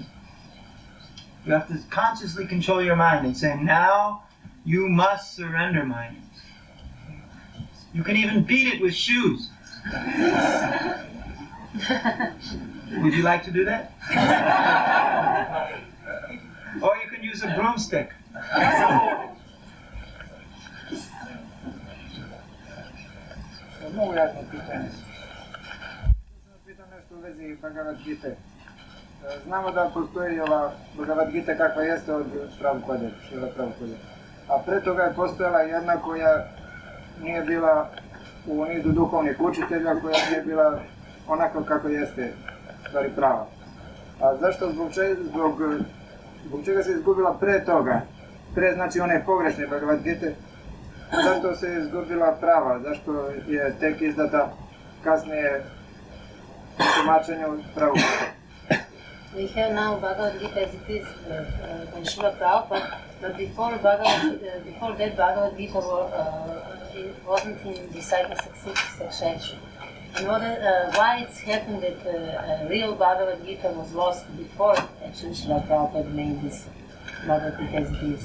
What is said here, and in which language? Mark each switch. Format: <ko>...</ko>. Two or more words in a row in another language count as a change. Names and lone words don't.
<en>You have to consciously control your mind and say, "Now you must surrender, mind." You can even beat it with shoes. Would you like to do that? Or you can use a broomstick.</en> <sr>Много ясно питanje. Питам nešto u vezi Bhagavad Gita. Znamo da postoji ova Bhagavad Gita kakva jeste od Prabhupada, Šrila Prabhupada. A pre toga je postojala jedna koja nije bila u nizu duhovnih učitelja, koja nije bila onako kako jeste, stvari prava. A zašto, zbog čega se izgubila pre toga? Pre znači one pogrešne Bhagavad Gite. Zašto se izgubila prava? Zašto je tek izdata kasnije u tumačenju Prabhupada.</sr> <en>We have now Bhagavad Gita as it is by Srila Prabhupada, but before that Bhagavad Gita it wasn't in disciple succession. And why it's happened that real Bhagavad Gita was lost before actually Srila Prabhupada made this Bhagavad Gita as it is?</en>